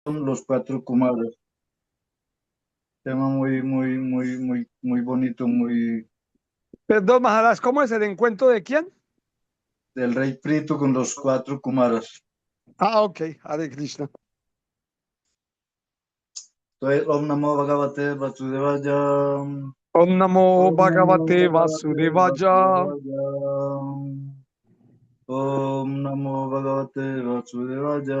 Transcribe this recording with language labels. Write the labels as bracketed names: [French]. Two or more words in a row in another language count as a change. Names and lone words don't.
[Spanish] Los cuatro Kumaras. Tema muy bonito, muy Perdón, Maharaj, ¿cómo es el encuentro de quién? del rey Prito con los cuatro Kumaras. Ah, ok, Hare Krishna. [Sanskrit] Entonces, ॐ नमो भगवते वासुदेवाय. ॐ नमो ॐ नमो भगवते भगवते वासुदेवाय. वासुदेवाय. ॐ नमो भगवते वासुदेवाय.